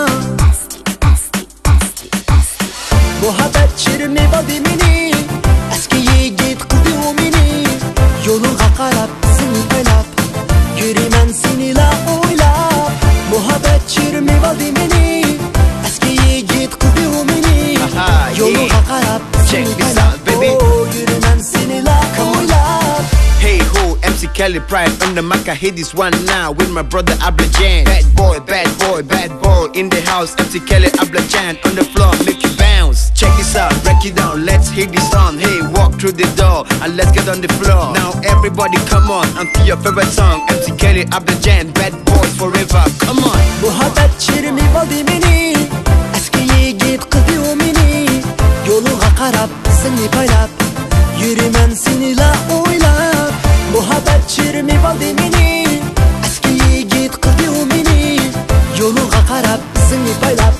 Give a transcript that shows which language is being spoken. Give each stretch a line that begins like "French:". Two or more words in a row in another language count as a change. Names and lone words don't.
Uzbek: muhabbat chirmib oldi meni eski yigit qildi meni yo'lingga qarab seni baylab yuraman seni la o'ylab muhabbat chirmib oldi meni eski yigit qildi meni yo'lingga qarab seni baylab yuraman seni la o'ylab.
English: Hey ho, MC Kelly Pride on the mic. I hit this one now with my brother Ablajan. Bad boy, bad boy, bad boy in the house. MC Kelly Ablajan on the floor, make you bounce. Check this out, break it down. Let's hit this song. Hey, walk through the door and let's get on the floor. Now everybody, come on, onto your favorite song. MC Kelly Ablajan, bad boys forever. Come on.
Uzbek: Muhabbat chirmib oldi meni eski yigit qildi meni yo'lingga qarab seni baylab yuraman seni la o'ylab muhabbat chirmib oldi meni eski yigit qildi meni yo'lingga qarab seni baylab